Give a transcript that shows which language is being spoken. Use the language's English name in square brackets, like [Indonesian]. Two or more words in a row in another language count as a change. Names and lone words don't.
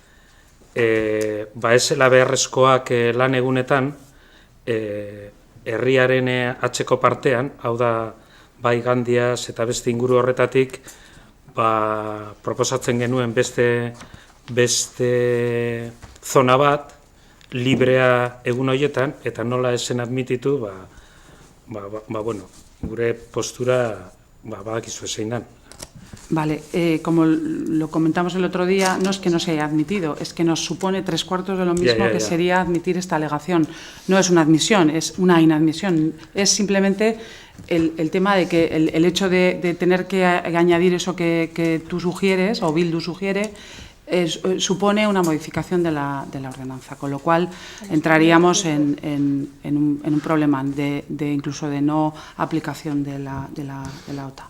[Basque] esela beharrezkoak lan egunetan herriaren atzeko partean, hau da bai Gandiaz eta beste inguru horretatik, proposatzen genuen beste zona bat librea egun horietan, eta nola esen admititu, gure postura badakizu zein dan. [Spanish] Vale, como lo comentamos el otro día, no es que no se haya admitido, es que nos supone 3/4 de lo mismo que sería admitir esta alegación. No es una admisión, es una inadmisión. Es simplemente el tema de que el hecho de tener que añadir eso que tú sugieres, o Bildu sugiere, supone una modificación de la ordenanza, con lo cual entraríamos en un problema incluso de no aplicación de la OTA.